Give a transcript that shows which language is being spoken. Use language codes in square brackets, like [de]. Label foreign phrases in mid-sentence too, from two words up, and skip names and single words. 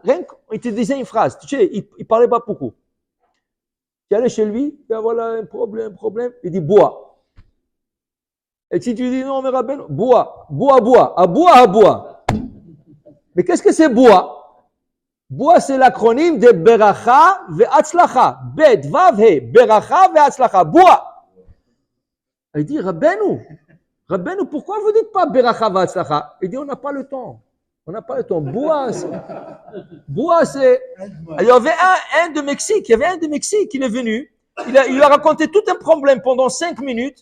[fr] Rien qu'il te disait une phrase. Tu sais, il parlait pas beaucoup. Tu allais chez lui, ben voilà un problème. Il dit, bois. Et si tu dis non, mais Rabbeinu, bois. À bois. Mais qu'est-ce que c'est bois? Bois, c'est l'acronyme de [he] ברכה והצלחה. בית, וו, הא. ברכה והצלחה. [fr] Bois. Il dit, Rabbeinu, pourquoi vous dites pas [he] ברכה והצלחה? [fr] Il dit, on n'a pas le temps. Bois, c'est... Il y avait un de Mexique. Il est venu. Il lui a raconté tout un problème pendant 5 minutes.